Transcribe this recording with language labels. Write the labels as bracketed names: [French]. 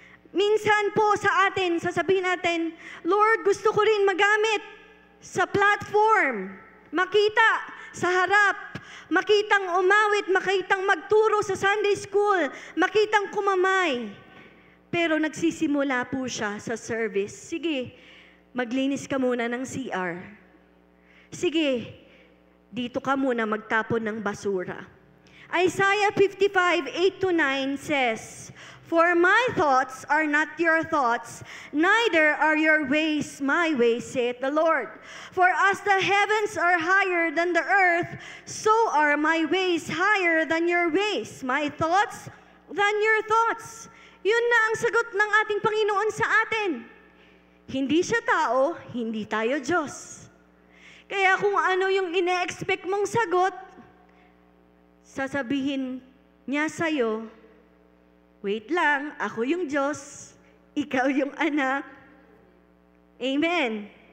[Filipino] Minsan po sa atin, sasabihin natin, Lord, gusto ko rin magamit sa platform, makita sa harap, makitang umawit, makitang magturo sa Sunday school, makitang kumamay. Pero nagsisimula po siya sa service. Sige, maglinis ka muna ng CR. Sige, dito ka muna magtapon ng basura. [English] Isaiah 55:8-9 says, For my thoughts are not your thoughts, neither are your ways my ways, saith the Lord. For as the heavens are higher than the earth, so are my ways higher than your ways, my thoughts than your thoughts. [Filipino] Yun na ang sagot ng ating Panginoon sa atin. Hindi siya tao, hindi tayo Diyos. Kaya kung ano yung ine-expect mong sagot, sasabihin niya sa'yo, wait lang, ako yung Diyos, ikaw yung anak. Amen.